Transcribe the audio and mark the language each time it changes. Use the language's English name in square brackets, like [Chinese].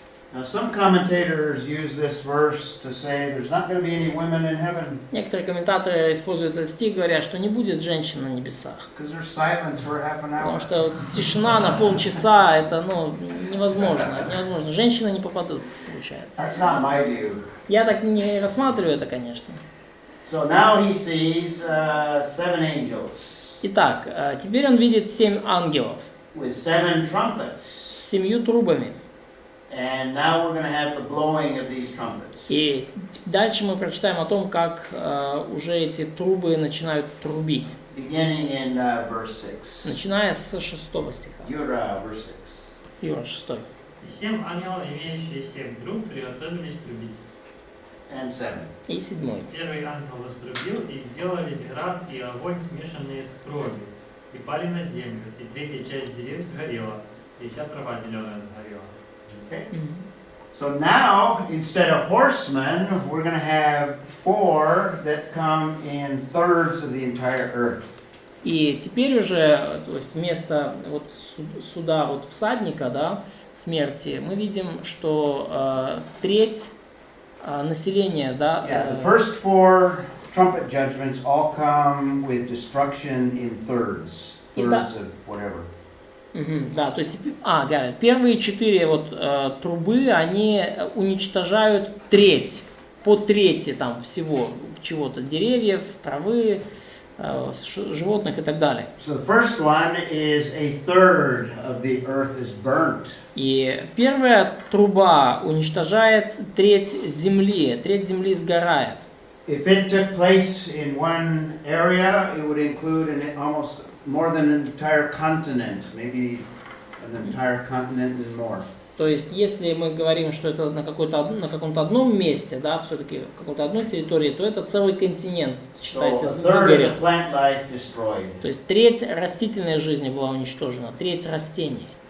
[English] Now, some commentators use this verse to say there's not going to be any women in heaven. [Russian] Некоторые комментаторы используют этот стих, говоря, что не будет женщин на небесах. [English] Because there's silence for half an hour. [Russian] Потому что тишина на полчаса, это невозможно. Женщины не попадут, получается. [English] That's not my view. [Russian] Я так не рассматриваю это, конечно. [English] So now he sees 7 angels [Russian] Итак, теперь он видит 7 ангелов [English] with 7 trumpets. [Russian] с 7 трубами. [English] And now we're going to have the blowing of these trumpets. [Russian] И дальше мы прочитаем о том, как уже эти трубы начинают трубить. [English] Beginning in verse 6. [Russian] Начиная с 6 стиха. [English] Yura, verse 6. [Russian] Юра, 6. И 7 ангелов, имеющие 7 труб, приготовились трубить. [English] And 7. [Russian] И 7. Первый ангел вострубил, и сделались град и огонь, смешанные с кровью, и пали на землю, и третья часть деревьев сгорела, и вся трава зеленая сгорела. [English] Okay. So now, instead of horsemen, we're going to have 4 that come in thirds of the entire earth. [Russian] И теперь уже, то есть вместо вот суда вот всадника, да, смерти, мы видим, что треть населения, да. [English] Yeah, the first 4 trumpet judgments all come with destruction in thirds of whatever. [Russian] Да, то есть, первые 4 вот трубы, они уничтожают треть, по трети там всего чего-то, деревьев, травы, животных и так далее. [English] So the first one is a third of the earth is burnt. [Russian] И первая труба уничтожает треть земли сгорает. [English] If it took place in one area, it would include almost more than an entire continent, maybe an entire continent and more. [Russian] То есть, если мы говорим, что это на каком-то одном месте, да, все-таки какой-то одной территории, то это целый континент, считайте, выгорел. То есть треть растительной жизни была уничтожена, треть растений.